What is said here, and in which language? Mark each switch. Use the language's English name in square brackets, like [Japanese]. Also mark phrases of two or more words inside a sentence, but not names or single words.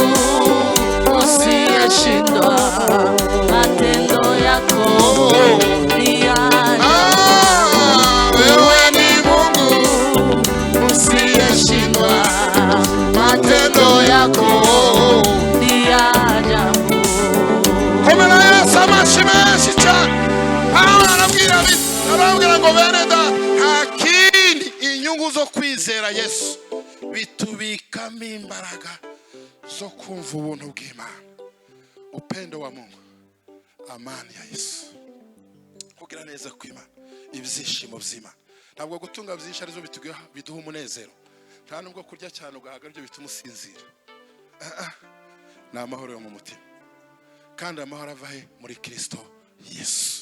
[Swahili] usiyeshindwa, matendo yako ni ya ajabu. Wewe ni Mungu usiyeshindwa, matendo yako ni ya ajabu. [Kinyarwanda] komera Yesu amashi menshi cyane. Arabwira ngo bene data, nta kindi inyungu zo kwizera Yesu bitubikamo imbaraga zo kumva ubuntu bw'Imana, [Swahili] upendo wa Mungu, amani ya Yesu, [Kinyarwanda] kugira neza kw'Imana, ibyishimo by'Imana. Ntabwo gutunga byinshi arizo biduha umunezero, nta nubwo kurya cyane ugahaga aribyo bituma usinzira. Ni amahoro yo mu mutima, kandi amahoro ava he? Muri Kristo Yesu.